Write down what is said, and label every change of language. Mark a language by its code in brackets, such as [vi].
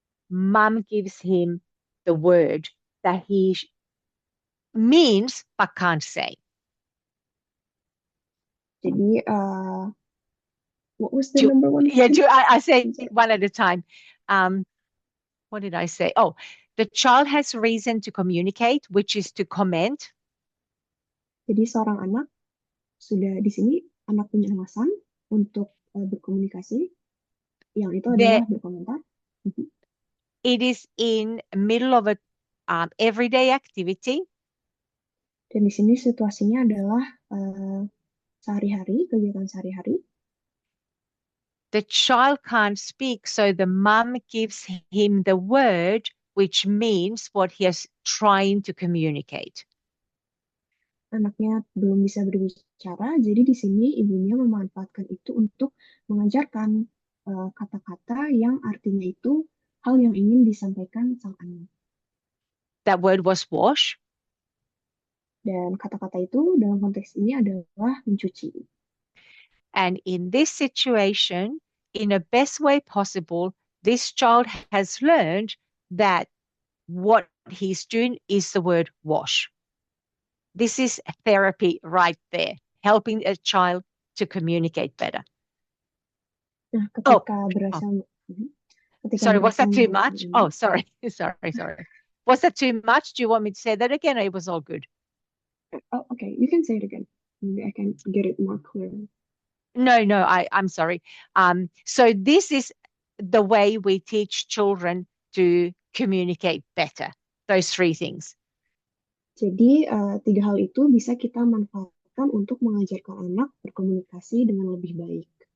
[en] Mum gives him the word that he means but can't say. Jadi, what was the number one? I say one at a time. What did I say? Oh, the child has reason to communicate, which is to comment. [id] Jadi seorang anak sudah di sini, anak punya alasan untuk berkomunikasi, yang itu adalah berkomentar. [en] It is in the middle of a everyday activity. [id] Dan di sini situasinya adalah sehari-hari, kegiatan sehari-hari. [en] The child can't speak, so the mum gives him the word, which means what he is trying to communicate. [id] Anaknya belum bisa berbicara, jadi di sini ibunya memanfaatkan itu untuk mengajarkan kata-kata yang artinya itu hal yang ingin disampaikan sang anak. [en] That word was wash. [id] Dan kata-kata itu dalam konteks ini adalah mencuci. [en] And in this situation, in the best way possible, this child has learned that what he's doing is the word wash. This is therapy right there, helping a child to communicate better. [id] Nah, ketika [en] sorry, was that too much? Oh, sorry. Was that too much? Do you want me to say that again, or it was all good? Oh, okay. You can say it again. Maybe I can get it more clear. No, I'm sorry. So this is the way we teach children to communicate better. Those three things. [id] Jadi, tiga hal itu bisa kita manfaatkan untuk mengajarkan anak berkomunikasi dengan lebih baik.